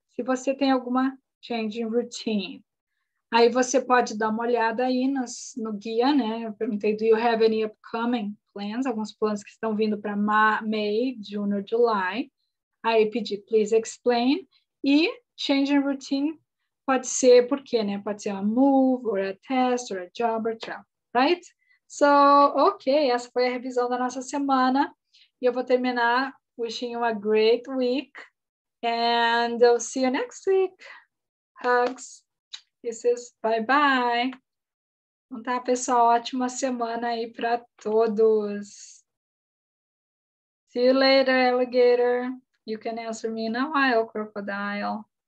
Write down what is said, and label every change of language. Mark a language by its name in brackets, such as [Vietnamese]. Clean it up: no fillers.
[Portuguese] Se você tem alguma changing routine. Aí você pode dar uma olhada aí no guia, né? Eu perguntei, [English] do you have any upcoming plans? [Portuguese] Alguns planos que estão vindo para [English] May, June or July. [Portuguese] Aí pedi, [English] please explain. [Portuguese] E changing routine pode ser, por quê, né? Pode ser [English] a move, or a test, or a job, or travel, right? [Portuguese] So, ok, essa foi a revisão da nossa semana. E eu vou terminar [English] wishing you a great week. And I'll see you next week. Hugs, kisses, bye bye. [Portuguese] Então tá, pessoal, ótima semana aí para todos. [English] See you later, alligator. You can answer me in a while, crocodile.